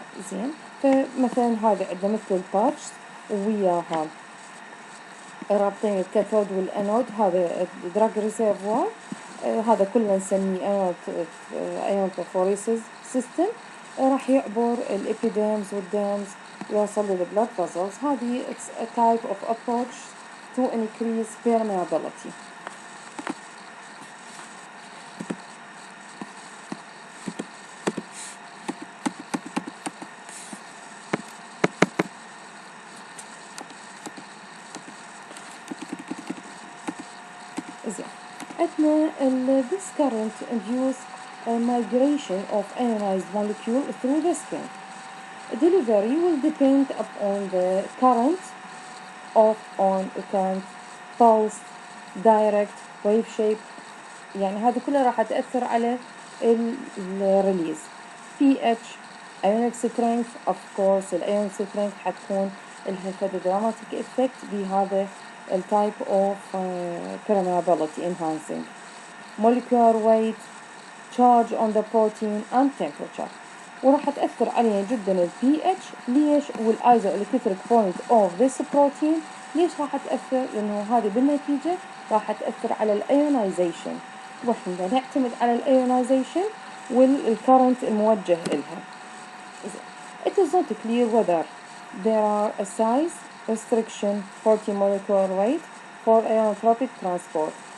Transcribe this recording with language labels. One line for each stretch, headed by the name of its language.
Arabic: زين فمثلا هذا عندنا مثل الباتش وياها رابطين الكاثود والانود، هذا دراج ريسيرفوار، هذا كله نسميه ايونتوفوريسيس سيستم، راح يعبر الابيديرمز والديرمز يوصل للبلاد فازلز.
English: هذه it's a type of approach to increase permeability. عندنا this current induce a migration of ionized molecule through the skin. Delivery will depend upon the current of on current pulse direct wave shape،
Arabic: يعني هذا كله راح تأثر على الريليز.
English: pH ionic strength of course ionic strength حتكون لها dramatic effect بهذا type of permeability enhancing. molecular weight charge on the protein and temperature،
Arabic: وراح تأثر عليها جدا ال
English: pH.
Arabic: ليش؟ وال
English: isoelectric point of this protein
Arabic: ليش راح تأثر؟ لأنه هذه بالنتيجة راح تأثر على الأيونايزيشن، وإحنا نعتمد على الأيونايزيشن والكرنت الموجه إلها.
English: It is not clear whether there are a size restriction 40 molecular weight for ionotropic transport.